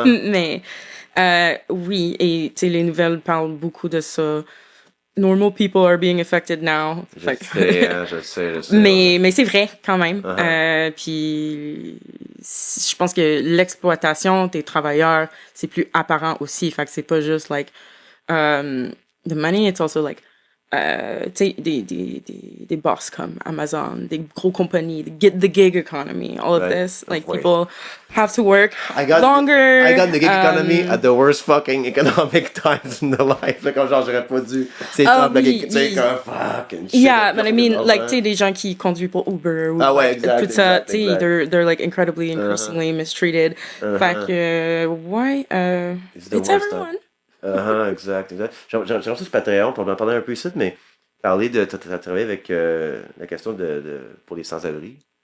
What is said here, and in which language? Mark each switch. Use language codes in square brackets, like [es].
[fr] Mais, oui, et tu sais, les nouvelles parlent beaucoup de ça. [en] Normal people are being affected now. [fr] Je sais. Mais c'est vrai, quand même. Puis, je pense que l'exploitation des travailleurs, c'est plus apparent aussi. Fait que c'est pas juste, like, [en] the money, it's also, like, [fr] tu sais, des boss comme Amazon, des gros compagnies, [en] the gig economy, all of this. Like, people have to work longer. I got the gig economy at the worst fucking economic times in the life. [fr] Là, comme genre, j'aurais pas dû. C'est comme, tu sais, comme [en] fucking shit. Yeah, but I mean, like, [fr] tu sais, des gens qui conduisent pour Uber ou tout ça, tu sais, [en] they're, like, incredibly, increasingly mistreated. [fr] Fait que, [en] it's everyone. [fr] Exact. J'ai reçu ce Patreon pour en parler un peu ici, mais parler de travailler avec la question pour les sans-abri.